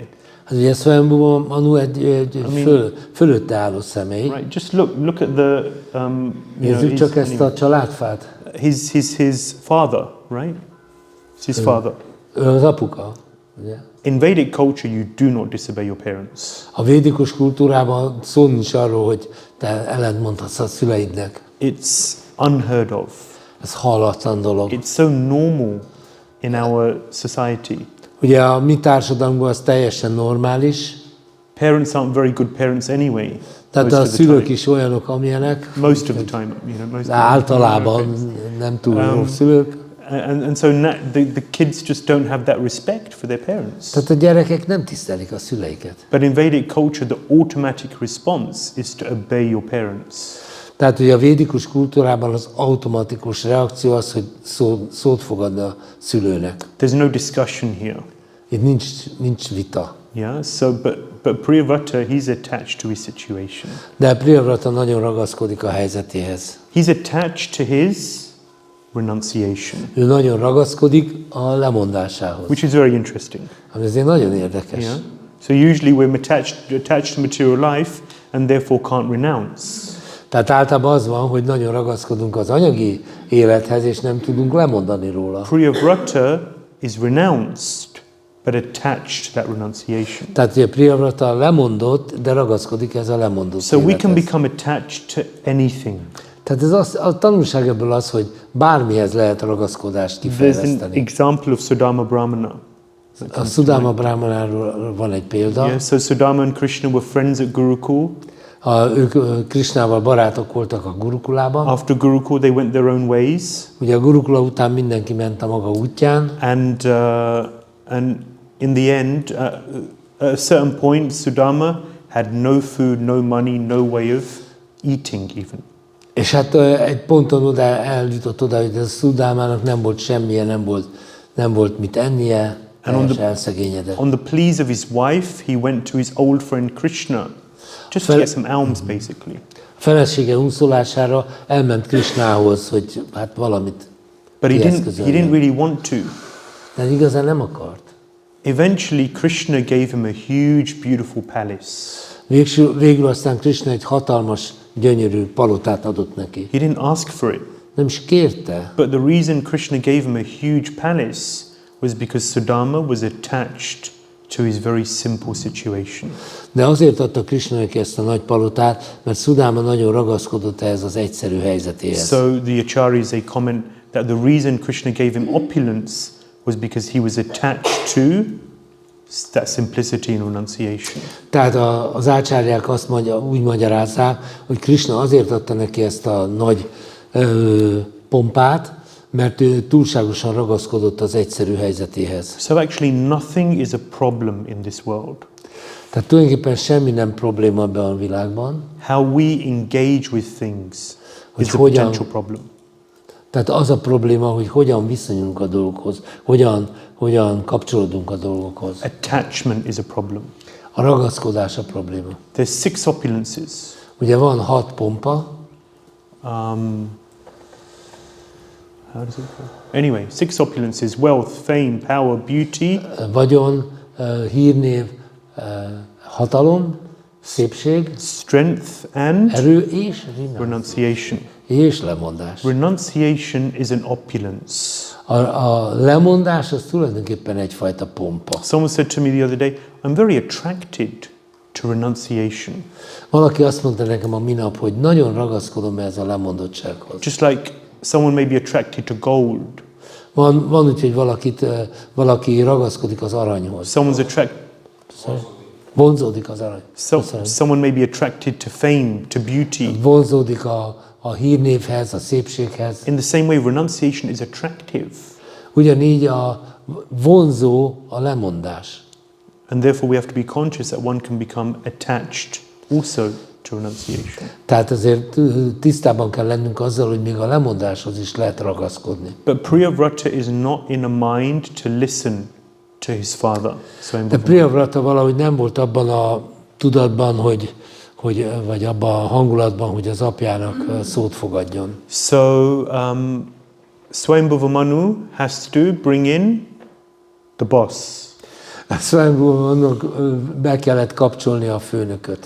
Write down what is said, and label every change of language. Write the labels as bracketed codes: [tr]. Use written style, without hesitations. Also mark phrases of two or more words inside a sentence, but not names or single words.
[hu] Az ugye Swayambhuva Manu egy fölötte álló személy. [en] Right, just look at the [hu] Nézzük csak ezt a családfát. [en] His father, right? It's his father. [hu] Ő az apuka, ugye? [en] In Vedic culture, you do not disobey your parents. [hu] A védikus kultúrában szó nincs arról, hogy te ellentmondhatsz a szüleidnek. [en] It's unheard of. [hu] Ez hallatlan dolog. [en] It's so normal in our society. [hu] Ugye a mi társadalmunkban az teljesen normális. [en] Parents aren't very good parents anyway. [hu] Tehát a szülők is olyanok, amilyenek. [en] Most of the time, [hu] általában nem túl jó szülők. [en] And so the kids just don't have that respect for their parents. [hu] Tehát a gyerekek nem tisztelik a szüleiket. [en] But in Vedic culture, the automatic response is to obey your parents. [hu] Tehát ugye a védikus kultúrában az automatikus reakció az, hogy szót fog adni a szülőnek. [en] There's no discussion here. [hu] Itt nincs vita. [en] Yeah. So, but Priyavrata, he's attached to his situation. [hu] De Priyavrata nagyon ragaszkodik a helyzetéhez. [en] He's attached to his renunciation. [hu] Ő nagyon ragaszkodik a lemondásához. [en] Which is very interesting. [hu] Ami azért nagyon érdekes. [en] Yeah. So usually we're attached to material life and therefore can't renounce. [hu] Tehát általában az van, hogy nagyon ragaszkodunk az anyagi élethez, és nem tudunk lemondani róla. [en] Priyavrata is renounced, but attached to that renunciation. [hu] Tehát ugye Priyavrata lemondott, de ragaszkodik ez a lemondott [en] So we can [hu] élethez. [en] become attached to anything. [hu] Tehát a tanulság ebből az, hogy bármihez lehet ragaszkodást [en] There's an [hu] kifejleszteni. [en] example of Sudama Brahmana. [hu] A Sudama Brahmanáról van egy példa. [en] Yeah, so Sudama and Krishna were friends at Gurukul. [hu] Ők Krishnával barátok voltak a Gurukulában. [en] After Gurukul, they went their own ways. [hu] Ugye a Gurukula után mindenki ment a maga útján. [en] And in the end, at a certain point, Sudama had no food, no money, no way of eating even. [hu] És hát egy ponton eljutott oda, hogy a Szudámának nem volt semmije, nem volt mit ennie, teljesen elszegényedett. [en] On the pleas of his wife, he went to his old friend Krishna, just to get some alms, basically. [hu] A felesége unszolására elment Krishnához, hogy hát valamit [en] But he didn't really want to. [hu] De igazán nem akart. [en] Eventually, Krishna gave him a huge, beautiful palace. [hu] Végül aztán Krishna egy hatalmas, gyönyörű palotát adott neki. [en] He didn't ask for it. [hu] Nem is kérte. [en] But the reason Krishna gave him a huge palace was because Sudama was attached to his very simple situation. [hu] De azért adta Krishna neki ezt a nagy palotát, mert Sudama nagyon ragaszkodott ehhez az egyszerű helyzetéhez. [en] So the acharyas, they comment that the reason Krishna gave him opulence was because he was attached to that simplicity and renunciation. [hu] Tehát az ácsárják azt úgy magyarázzák, hogy Krishna azért adta neki ezt a nagy pompát, mert ő túlságosan ragaszkodott az egyszerű helyzetéhez. [en] So actually nothing is a problem in this world. [hu] Tehát tulajdonképpen semmi nem probléma ebben a világban. [en] How we engage with things is a potential problem. [hu] Tehát az a probléma, hogy hogyan viszonyulunk a dolgokhoz, hogyan kapcsolódunk a dolgokhoz. [en] Attachment is a problem. [hu] A ragaszkodás a probléma. [en] There's 6 opulences. [hu] Ugye van 6 pompa. [en] How does it go? Anyway, 6 opulences: wealth, fame, power, beauty. [hu] Vagyon, hírnév, hatalom, szépség, [en] strength, and [hu] erő és [en] renunciation. [hu] és lemondás. [en] Renunciation is an opulence. [hu] A lemondás az tulajdonképpen egyfajta pompa. [en] Someone said to me the other day, I'm very attracted to renunciation. [hu] Valaki azt mondta nekem a minap, hogy nagyon ragaszkodom ehhez a lemondottsághoz. [en] Just like someone may be attracted to gold. [hu] Van úgy, hogy valaki ragaszkodik az aranyhoz. [en] Someone's attracted. [hu] Vonzódik az arany. [en] Someone may be attracted to fame, to beauty. [hu] Vonzódik a hírnévhez, a szépséghez. [en] In the same way, renunciation is attractive. [hu] Ugyanígy a vonzó a lemondás. [en] And therefore we have to be conscious that one can become attached also to renunciation. [hu] Tehát azért tisztában kell lennünk azzal, hogy még a lemondáshoz is lehet ragaszkodni. [en] But Priyavrata is not in a mind to listen to his father. [hu] De Priyavrata valahogy nem volt abban a tudatban, vagy abban a hangulatban, hogy az apjának szót fogadjon. [en] So Swayambhuva Manu has to bring in the boss. [hu] Swayambhuva Manunak be kellett kapcsolni a főnököt.